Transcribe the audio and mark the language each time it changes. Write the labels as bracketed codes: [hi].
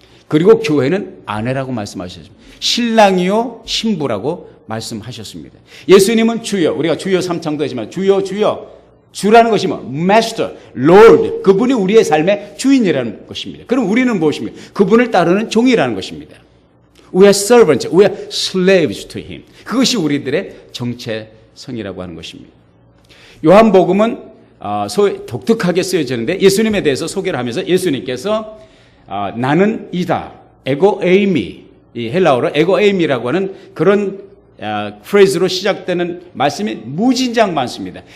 [ko] 그리고 교회는 아내라고 말씀하셨습니다. 신랑이요 신부라고 말씀하셨습니다. 예수님은 주여, 우리가 주여 삼창도 하지만 주여 주라는 것이 뭐 Master, Lord, 그분이 우리의 삶의 주인이라는 것입니다. 그럼 우리는 무엇입니까? 그분을 따르는 종이라는 것입니다. [en] We are servants, we are slaves to Him. [ko] 그것이 우리들의 정체성이라고 하는 것입니다. 요한복음은 독특하게 쓰여지는데 예수님에 대해서 소개를 하면서 예수님께서 나는 이다, 에고 에이미, 이 헬라어로 에고 에이미라고 하는 그런 프레이즈로 시작되는 말씀이 무진장 많습니다.